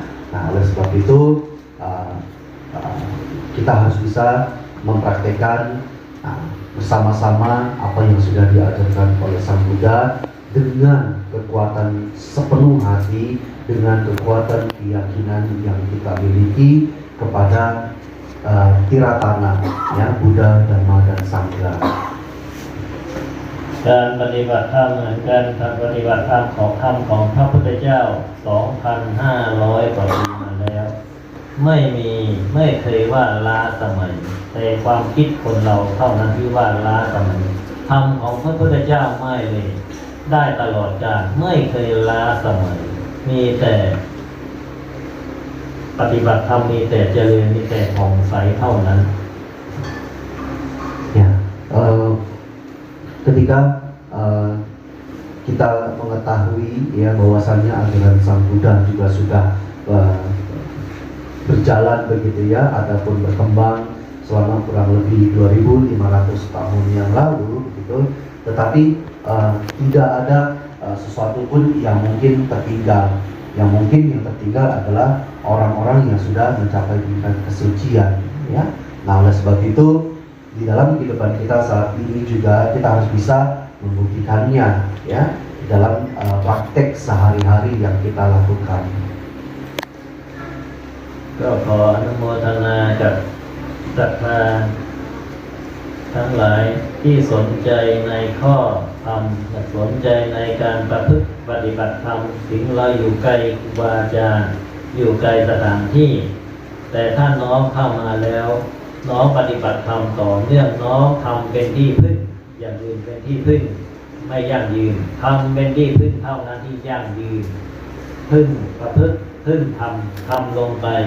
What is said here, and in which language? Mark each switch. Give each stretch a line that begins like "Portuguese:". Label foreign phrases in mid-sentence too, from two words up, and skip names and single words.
Indonesian: Nah, oleh sebab itu kita harus bisa mempraktekkan bersama-sama apa yang sudah diajarkan oleh Sang Buddha dengan kekuatan sepenuh hati, dengan kekuatan keyakinan yang kita miliki kepada Tiratana ya, Buddha, Dhamma, dan Sangha.
Thai: การปฏิบัติธรรมเหมือนกันการปฏิบัติธรรมของธรรมของพระพุทธเจ้า 2,500 กว่าปีมาแล้วไม่เคยว่าล้าสมัยแต่ความคิดคนเราเท่านั้นที่ว่าล้าสมัยธรรมของพระพุทธเจ้าไม่เลยได้ตลอดกาลไม่เคยล้าสมัยมีแต่ปฏิบัติธรรมมีแต่เจริญมีแต่ผ่องใสเท่านั้น
Indonesian: Ya, ketika kita mengetahui ya bahwasannya ajaran Sang Buddha juga sudah berjalan begitu ya, ataupun berkembang selama kurang lebih 2.500 tahun yang lalu begitu, tetapi tidak ada sesuatu pun yang mungkin tertinggal. Yang mungkin yang tertinggal adalah orang-orang yang sudah mencapai tingkat kesucian ya. Nah, oleh sebab itu di dalam kehidupan kita saat ini juga kita harus bisa membuktikannya ya dalam praktek sehari-hari yang kita lakukan.
Thai: ก็ขออนุโมทนากับศรัทธาทั้งหลายที่สนใจในข้อธรรมสนใจ ในการประพฤติปฏิบัติธรรมถึงเราอยู่ไกลครูบาอาจารย์อยู่ไกลสถานที่แต่ถ้าน้อมเข้ามาแล้วน้อมปฏิบัติธรรมต่อเนื่องน้อมทำเป็นที่พึ่งอย่างอื่นเป็นที่พึ่งไม่ยั่งยืนทำเป็นที่พึ่งเท่านั้นที่ยั่งยืนพึ่งประพฤติพึ่งทำลงไป